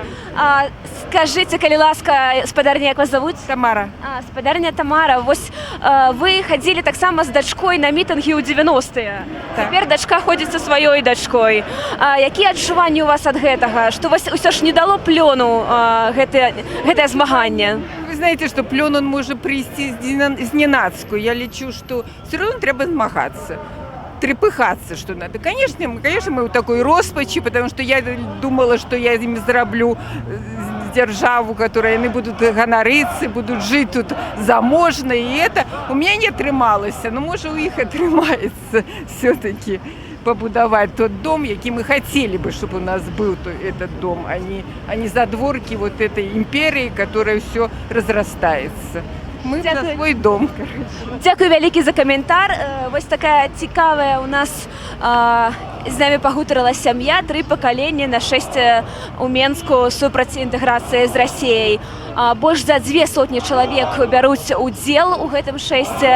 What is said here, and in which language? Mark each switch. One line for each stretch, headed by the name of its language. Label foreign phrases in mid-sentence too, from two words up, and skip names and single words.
Belarusian: Скажите, калі ласка, спадарня, як вас зовут? Тамара. Спадарня Тамара, вось вы хадзілі таксама з дачкой на мітынгі ў 90-е. Цяпер дачка ходзіць са сваёй дачкой. Якія адчуванні у вас ад гэтага? Што вас усё ж не дало плёну гэтае змаганне?
Russian: Вы знаете, что плен он может прийти зненацку. Я лечу, что все равно треба змагаться. Трепыхаться, что надо. Конечно, мы в такой роспачи, потому что я думала, что я им зараблю державу, которой они будут гонориться, будут жить тут заможно, и это у меня не атрымалася, но может у них атрымается все-таки побудовать тот дом, який мы хотели бы, чтобы у нас был этот дом, а не задворки вот этой империи, которая все разрастается. Мы за свой дом.
Belarusian: Дзякуй вялікі за каментар. Вось такая цікавая у нас з намі пагутарыла сям'я, 3 пакаленні на шэсце ў Менску супраць інтэграцыі з Расіяй. Больш за 200 чалавек бяруць удзел у гэтым шэсце.